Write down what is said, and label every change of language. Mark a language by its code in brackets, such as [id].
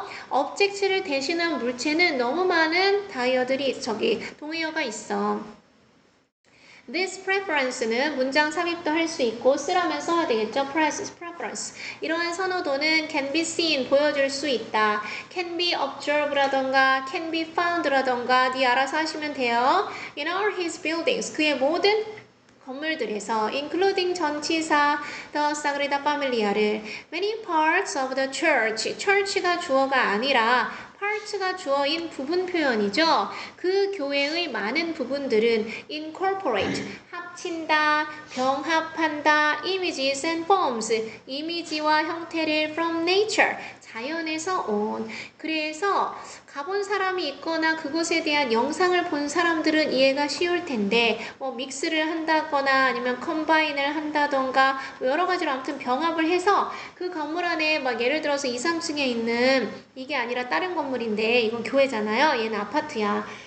[ko] object를 대신한 물체는 너무 많은 동의어가 있어. [en] This preference [ko] 는 문장 삽입도 할 수 있고 쓰라면 써야 되겠죠. [en] preference. [ko] 이러한 선호도는 [en] can be seen, [ko] 보여줄 수 있다. [en] can be observed [ko] 라던가 [en] can be found [ko] 라던가 네 알아서 하시면 돼요. [en] In all his buildings, [ko] 그의 모든 건물들에서 [en] including 전치사 the Sagrada Familia를 many parts of the church가 [ko] 주어가 아니라 part가 주어인 부분 표현이죠. 그 교회의 많은 부분들은 incorporate, 합친다, 병합한다, [en] images and forms, [ko] 이미지와 형태를 [en] from nature, [ko] 자연에서 온. 그래서 가본 사람이 있거나 그것에 대한 영상을 본 사람들은 이해가 쉬울 텐데 뭐 믹스를 한다거나 아니면 컴바인을 한다던가 여러 가지로 아무튼 병합을 해서 그 건물 안에 막 예를 들어서 2, 3층에 있는 이게 아니라 다른 건물인데 이건 교회잖아요. 얘는 아파트야.